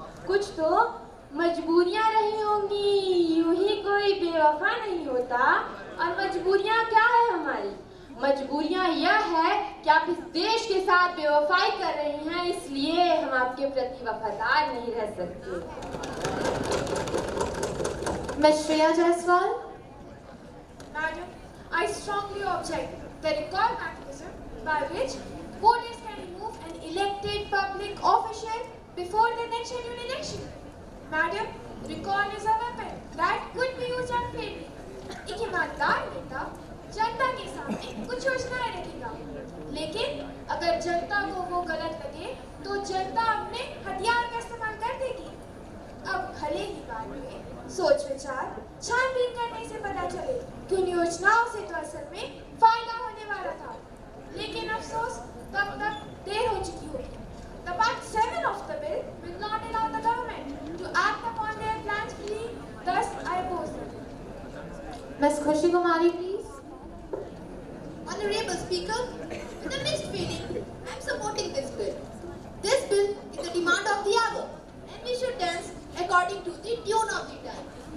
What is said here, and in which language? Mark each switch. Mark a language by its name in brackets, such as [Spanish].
[Hindi] कुछ तो मजबूरियां रही होंगी, यूं ही कोई बेवफा नहीं होता। और मजबूरियां क्या है हमारी? मजबूरियां यह है कि आप इस देश के साथ बेवफाई कर रही हैं, इसलिए हम आपके प्रति वफादार नहीं रह सकते। Miss Shreya Jaiswal. [English] Madam, I strongly object the recall mechanism by which voters can remove an elected public official before the next scheduled election. Madam, recall is a weapon that could be used unfairly. [Hindi] एक ईमानदार नेता जनता के सामने कुछ योजनाएं रखेगा, लेकिन अगर जनता को वो गलत लगे तो जनता अपने हथियार का इस्तेमाल कर देगी। अब भले ही बाद में सोच विचार छानबीन करने से पता चले कि उन योजनाओं से तो असल में फायदा होने वाला था, लेकिन अफसोस तब तक देर हो चुकी होगी। [English] The part 7 of the bill will not allow the government to act upon their plans freely, thus I oppose them. [Hindi] Miss खुशी कुमारी, please. [English] Honorable Speaker, with a mixed feeling, I am supporting this bill. This bill is the demand of the hour, and we should dance according to the tune of the time.